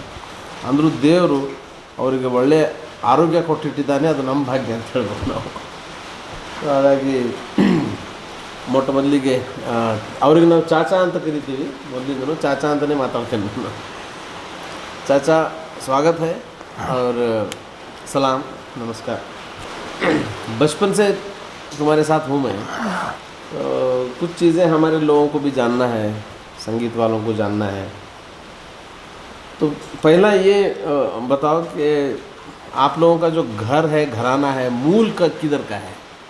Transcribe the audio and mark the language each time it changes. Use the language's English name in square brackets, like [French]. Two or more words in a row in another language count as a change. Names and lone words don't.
[Kannada] ಅಂದರೂ ದೇವರು ಅವರಿಗೆ ಒಳ್ಳೆಯ ಆರೋಗ್ಯ ಕೊಟ್ಟಿಟ್ಟಿದ್ದಾನೆ, ಅದು ನಮ್ಮ ಭಾಗ್ಯ ಅಂತ ಹೇಳ್ಬೋದು ನಾವು. ಹಾಗಾಗಿ ಮೊದಲಿಗೆ ಅವ್ರಿಗೆ ನಾವು ಚಾಚಾ ಅಂತ ಕರಿತೀವಿ. ಮೊದಲಿಂದನೂ ಚಾಚಾ ಅಂತಲೇ ಮಾತಾಡ್ತೇನೆ ನಾನು. [Hindi] ಚಾಚಾ स्वागत है और सलाम, नमस्कार. बचपन से तुम्हारे साथ हूँ मैं, तो कुछ चीज़ें हमारे लोगों को भी जानना है, संगीत वालों को जानना है. तो पहला ये बताओ कि आप लोगों का जो घर है, घराना है, मूल का किधर का है?